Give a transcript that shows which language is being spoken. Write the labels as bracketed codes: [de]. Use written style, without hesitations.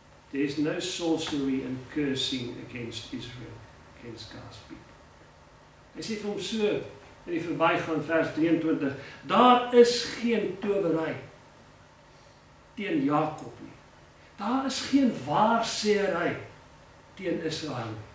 [en] There is no sorcery and cursing against Israel, against God's people. [af] Hy sê vir hom so, in die verbygaan vers 23, daar is geen towery teen Jakob nie. Daar is geen waarsêery teen Israel.